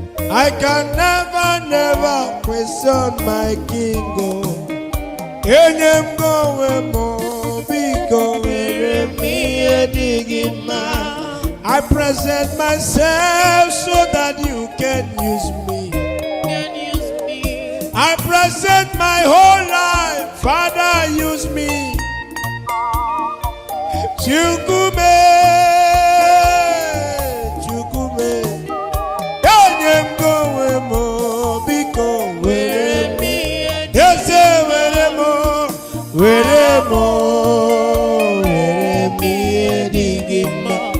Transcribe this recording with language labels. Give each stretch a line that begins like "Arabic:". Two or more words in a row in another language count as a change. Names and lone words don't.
English: I can never, never question my king, oh.
Igbo: Enye m go onwe m, oh, biko, mere m ihe dị gị mma.
English: I present myself so that you can use me. Can use me. I present my whole life, Father, use me.
Igbo: Chukwume, Chukwume, enye m gị onwe m, biko were m. Eze were m, were m, were m ihe dị gị mma.